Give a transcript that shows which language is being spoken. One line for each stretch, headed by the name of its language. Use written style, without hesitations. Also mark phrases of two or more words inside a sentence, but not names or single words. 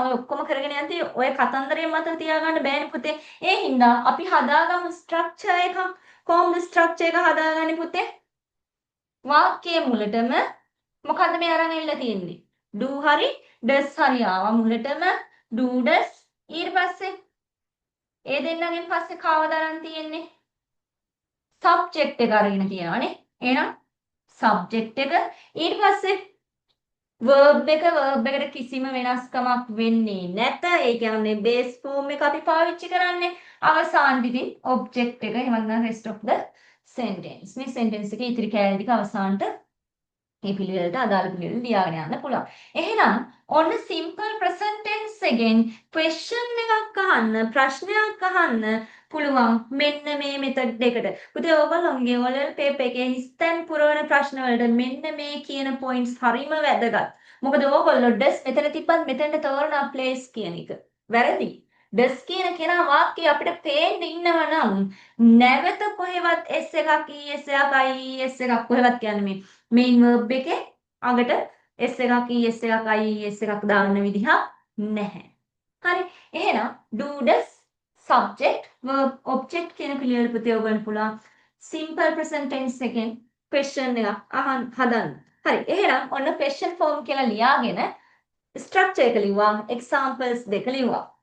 Sinhala: ඔය ඔක්කොම කරගෙන යද්දී ඔය කතන්දරය මතක තියාගන්න බෑනේ පුතේ. ඒ හින්දා අපි හදාගමු
English: ස්ට්‍රක්චර් එකක්.
Sinhala: කොහොමද ස්ට්‍රක්චර් එක හදාගන්නේ පුතේ? වාක්‍යයේ මුලටම මොකද්ද මේ අරන් එල්ල තියෙන්නේ? do හරි does හරි ආවා මුලටම
English: do does
Sinhala: ඊට පස්සේ ඒ දෙන්නගෙන් පස්සේ කවද අරන් තියෙන්නේ? සබ්ජෙක්ට් එක අරගෙන තියෙනවානේ. එහෙනම් සබ්ජෙක්ට් එක ඊට පස්සේ verb එකට කිසිම වෙනස්කමක් වෙන්නේ නැත. ඒ කියන්නේ
English: base form
Sinhala: එක අපි පාවිච්චි කරන්නේ. අවසාන පිටින් object එක එහෙම නැත්නම්
English: rest of the sentence.
Sinhala: මේ sentence එකේ ඉතිරි කෑලි ටික අවසානට මේ පිළිවෙලට අදාළ පිළිවෙල ලියාගෙන යන්න පුළුවන්. එහෙනම් ඔන්න
English: simple present tense
Sinhala: එකෙන් question එකක් අහන්න, ප්‍රශ්නයක් අහන්න පුළුවන් මෙන්න මේ මෙතඩ් එකට. පුතේ ඔයගොල්ලෝගේ
English: O/L paper
Sinhala: එකේ හිස්තැන් පුරවන ප්‍රශ්න වලට මෙන්න මේ කියන points හරිම වැදගත්. මොකද ඕගොල්ලෝ does මෙතන තිබ්බත් මෙතනට තෝරනවා place කියන එක. වැරදි. does කියන කෙනා වාක්‍යය අපිට පේන්න ඉන්නවා නම් නැවත කොහෙවත් s එකක් es එකක් is එකක් කොහෙවත් කියන්නේ මේ
English: main verb
Sinhala: එකේ අගට s එකක් es එකක් is එකක් දාන්න විදිහක් නැහැ. හරි. එහෙනම්
English: do does subject verb object
Sinhala: කියන පිළිවෙල පුතේ ඔයගොල්ලන්ට පුළුවන්
English: simple present tense
Sinhala: එකෙන් question එකක් අහන්න හදන්න. හරි. එහෙනම් ඔන්න
English: question form
Sinhala: කියලා ලියාගෙන structure එක ලිව්වා examples දෙක ලිව්වා.